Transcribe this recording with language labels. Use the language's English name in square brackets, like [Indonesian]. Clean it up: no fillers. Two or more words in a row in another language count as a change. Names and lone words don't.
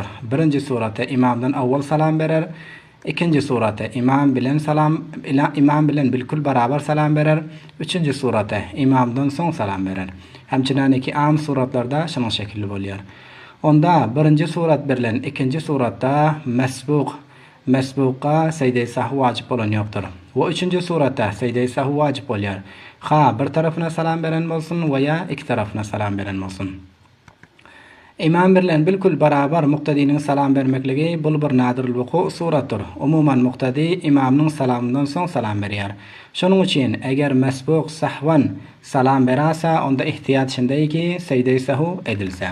[Turkmen] Birinji suraty imamdan awwal salam berer, ikinji suraty imam bilen bilkul barabar salam berer, üçünji suraty imamdan soň salam berer. Hemçinan iki am suratlarda şonuň şekilli bolýar. Onda birinji surat berilen ikinji suratda mesbuqa secde sahwi wajib bolan ýokdur. Ve üçünji suratda secde sahwi wajib bolýar. Ha bir tarafına salam beren bolsun veya iki tarafına salam beren bolsun. İmam bilen bilkul barabar muqtadinin salam bermekligi bul bir nadirul wuku suratdır. Umuman muqtadi imamning salamından soň salam berýär. Şonuň üçin eger mesbuq sahwan salam berasa, onda ihtiyat şindayki secde sahwi edilse.